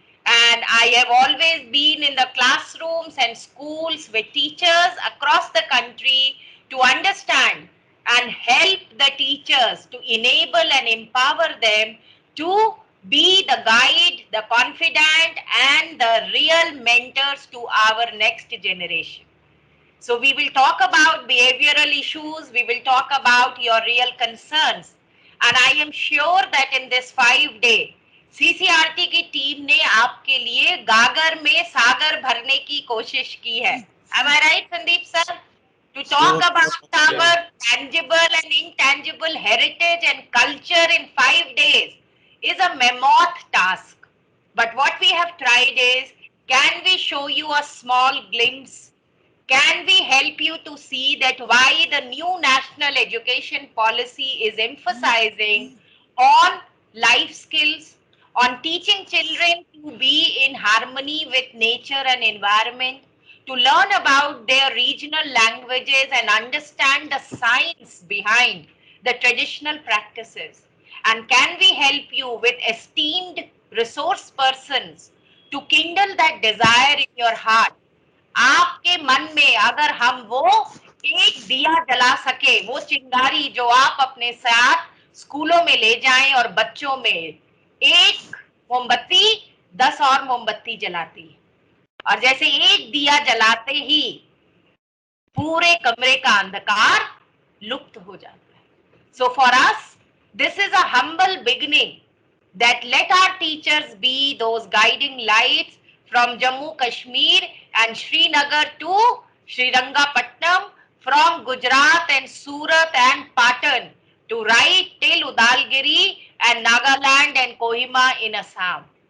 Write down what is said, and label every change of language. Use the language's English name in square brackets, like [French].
[English] And I have always been in the classrooms and schools with teachers across the country to understand and help the teachers to enable and empower them to be the guide, the confidant, and the real mentors to our next generation. So we will talk about behavioral issues, we will talk about your real concerns. And I am sure that in this 5-day, [Hindi] CCRT की team ने आपके लिए गागर में सागर भरने की कोशिश की है. [English] Am I right, Sandeep sir? To talk about our tangible and intangible heritage and culture in 5 days is a mammoth task. But what we have tried is, can we show you a small glimpse? Can we help you to see that why the new national education policy is emphasizing on life skills, on teaching children to be in harmony with nature and environment, to learn about their regional languages and understand the science behind the traditional practices? And can we help you with esteemed resource persons to kindle that desire in your heart? [Hindi] आपके मन में अगर हम वो एक दिया जला सके, वो चिंगारी जो आप अपने साथ स्कूलों में ले जाएं और बच्चों में एक मोमबत्ती 10 और मोमबत्ती जलाती है, और जैसे एक दिया जलाते ही पूरे कमरे का अंधकार लुप्त हो जाता है. [English] So for us, this is a humble beginning that let our teachers be those guiding lights from Jammu Kashmir and Srinagar to Srirangapatnam, from Gujarat and Surat and Patan to right till Udalgiri and Nagaland and Kohima in Assam.